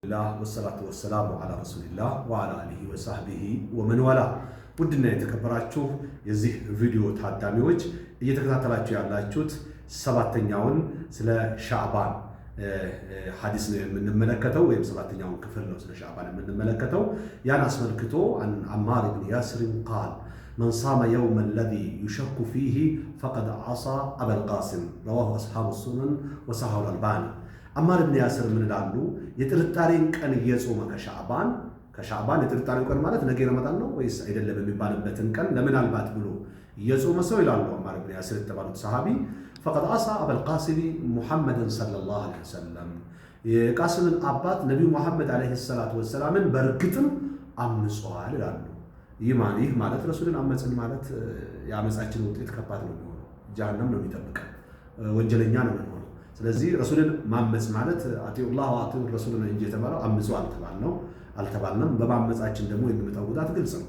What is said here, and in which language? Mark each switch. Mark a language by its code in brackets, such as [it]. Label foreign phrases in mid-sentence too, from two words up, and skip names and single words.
[ar] الله والصلاة والسلام على رسول الله وعلى آله وصحبه ومن والاه ودنا [am] የተከበራችሁ የዚህ ቪዲዮ ታዳሚዎች እየተከታተላችሁ ያላችሁት ሰባተኛውን ስለ ሻዕባን ሐዲስ ነው የምንመለከተው ወይም ሰባተኛውን ክፍል ነው ስለ ሻዕባን የምንመለከተው ያን አስመልክቶ አማር ኢብኑ ያስር [ar] قال من صام يوم الذي يشك فيه فقد عصى أبا القاسم رواه أصحاب السنن وصححه الألباني [am] አማር ኢብኑ ያስር ምን ይላሉ? የጥርጣሬን ቀን እየጾመ ከሻዕባን የጥርጣሬው ቀን ማለት ነገ ረመዳን ነው ወይስ አይደለም የሚባልበትን ቀን ለምናልባት ብሎ እየጾመ ሰው ይላሉ አማር ኢብኑ ያስር የተባሉት ሰሃቢ [ar] فقد عصى أبا القاسم محمد صلى الله عليه وسلم [am] የቃስምን አባት ነብዩ መሐመድ [ar] عليه الصلاة والسلام [am] በርግጥም አምጿል ይላሉ። ይህ ማለት ረሱልን አመጽን ማለት ያመጻችን ውጤት ከባድ ነው የሚሆነው፣ ጀሃነም ነው የሚጠብቀው፣ ወንጀለኛ ነው የሚሆነው። ስለዚህ ረሱልን ማመጽ ማለት [ar] أطيعوا الله وأطيعوا الرسول [am] እንጂ የተባለው አምጹ አልተባልንም። በማመጻችን ደግሞ የሚመጣው ጉዳት ግልጽ ነው።